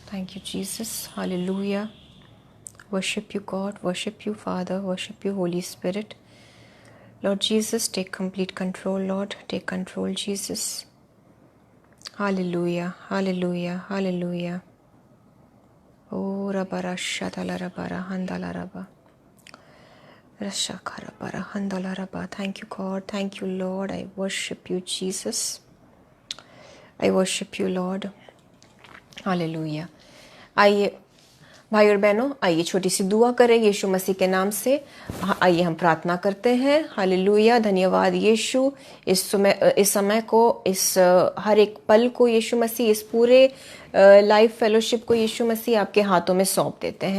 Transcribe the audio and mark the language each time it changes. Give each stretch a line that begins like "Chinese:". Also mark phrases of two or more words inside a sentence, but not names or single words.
English: Thank you, Jesus. Hallelujah. Worship you, God. Worship you, Father. Worship you, Holy Spirit. Lord Jesus, take complete control, Lord. Take control, Jesus. Hallelujah. Hallelujah. Hallelujah. Oh, rabara shatala rabara handala raba. Rashakara bara handala raba. Thank you, God. Thank you, Lord. I worship you, Jesus. I worship you, Lord.
Hindi: हालेलुया। आइए भाई और बहनों, आइए छोटी सी दुआ करें यीशु मसीह के नाम से। आइए हम प्रार्थना करते हैं। हालेलुया। धन्यवाद यीशु, इस समय को, इस हर एक पल को यीशु मसीह, इस पूरे
English: live fellowship
Hindi: को यीशु मसीह आपके हाथों में सौंप देते हैं।